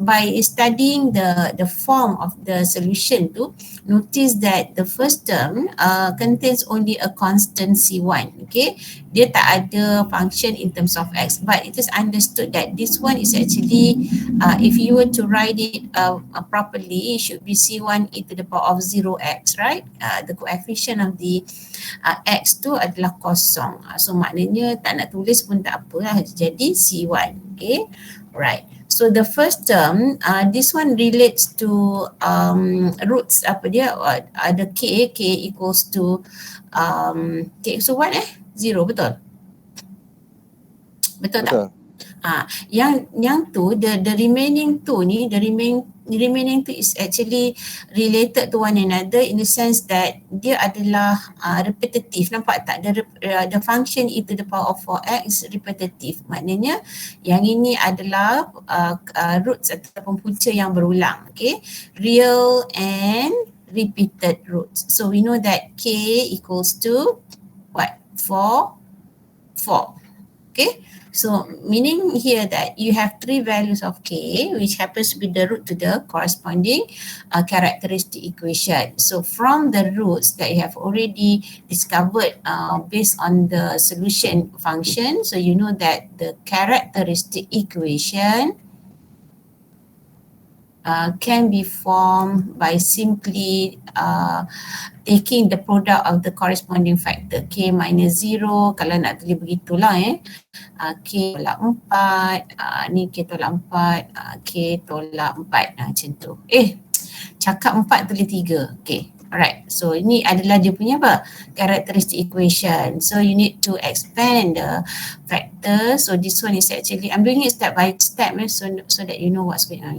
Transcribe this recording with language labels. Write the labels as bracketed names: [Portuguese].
[English] By studying the form of the solution tu, notice that the first term contains only a constant C1. Okay, dia tak ada function in terms of x, but it is understood that this one is actually if you were to write it properly, it should be C1 e to the power of 0x, right? The coefficient of the x [Malay] tu adalah kosong. So maknanya tak nak tulis pun tak apalah, jadi C1. [English] Okay, right. So the first term, this one relates to roots ada k equals to k so what 0, [Malay] betul? Betul tak? Yang tu [English] the remaining two ni, the remaining two is actually related to one another in the sense that [Malay] dia adalah [English] repetitive. [Malay] Nampak tak? [English] The function e to the power of 4x repetitive. [Malay] Maknanya yang ini adalah roots ataupun punca yang berulang. [English] Okay, real and repeated roots. So we know that k equals to what? 4. Okay. So meaning here that you have 3 values of k, which happens to be the root to the corresponding characteristic equation. So from the roots that you have already discovered based on the solution function, so you know that the characteristic equation can be formed by simply taking the product of the corresponding factor k minus 0, [Malay] kalau nak tulis begitulah k tolak 4, ni k tolak 4, k tolak 4, macam tu. Cakap 4 tulis 3. [English] Okay, alright. [Malay] So ini adalah dia punya characteristic equation. [English] So you need to expand the factor. So this one is actually, I'm doing it step by step so that you know what's going on.